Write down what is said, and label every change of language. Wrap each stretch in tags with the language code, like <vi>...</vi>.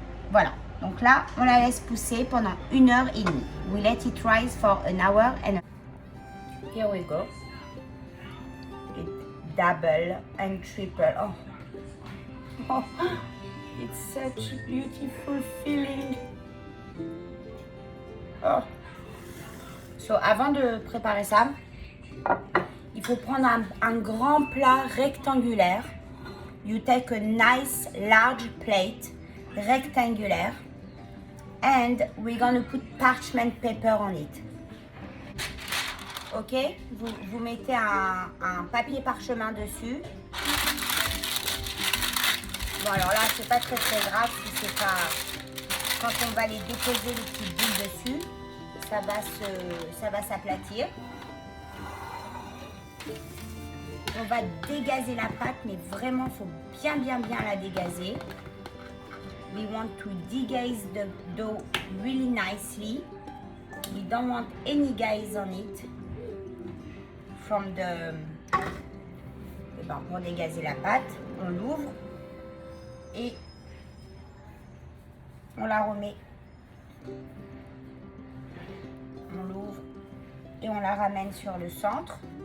<fr>Voilà, donc là, on la laisse pousser pendant 1 heure et demie.</fr> <en>We let it rise for an hour and here we go. Double and triple. Oh. It's such a beautiful feeling. Oh. So,</en> <fr>avant de préparer ça, il faut prendre un grand plat rectangulaire.</fr> <en>You take a nice large plate rectangulaire and we're gonna put parchment paper on it.</en> <fr>Ok, vous mettez un papier parchemin dessus. Bon alors là c'est pas très grave si c'est pas, quand on va les déposer les petites bulles dessus, ça va s'aplatir. On va dégazer la pâte, mais vraiment faut bien la dégazer.</fr> <en>We want to degaze the dough really nicely. We don't want any gaze on it. From the...</en> <fr>Et ben, pour dégazer la pâte, on l'ouvre et on la remet. On l'ouvre et on la ramène sur le centre.</fr>